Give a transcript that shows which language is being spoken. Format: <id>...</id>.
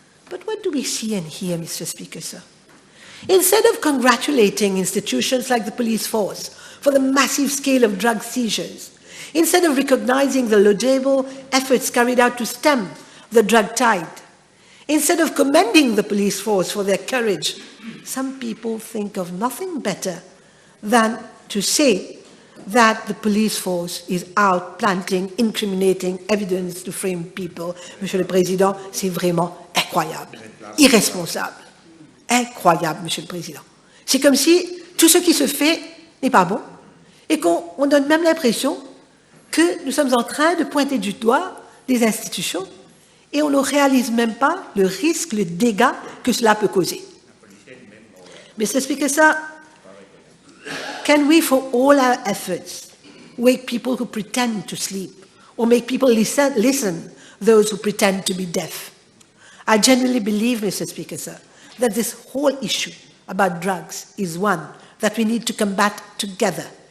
<en>But what do we see and hear, Mr. Speaker, Instead of congratulating institutions like the police force for the massive scale of drug seizures, instead of recognizing the laudable efforts carried out to stem the drug tide, instead of commending the police force for their courage, some people think of nothing better than to say that the police force is out planting incriminating evidence to frame people.</en> <fr>Monsieur le Président, c'est vraiment incroyable, irresponsable. Incroyable, Monsieur le Président. C'est comme si tout ce qui se fait n'est pas bon et qu'on donne même l'impression que nous sommes en train de pointer du doigt des institutions et on ne réalise même pas le risque, le dégât que cela peut causer.</fr> <en>Mr. Speaker, sir, can we, for all our efforts, wake people who pretend to sleep or make people listen those who pretend to be deaf? I genuinely believe, Mr. Speaker, sir, that this whole issue about drugs is one that we need to combat together.</en>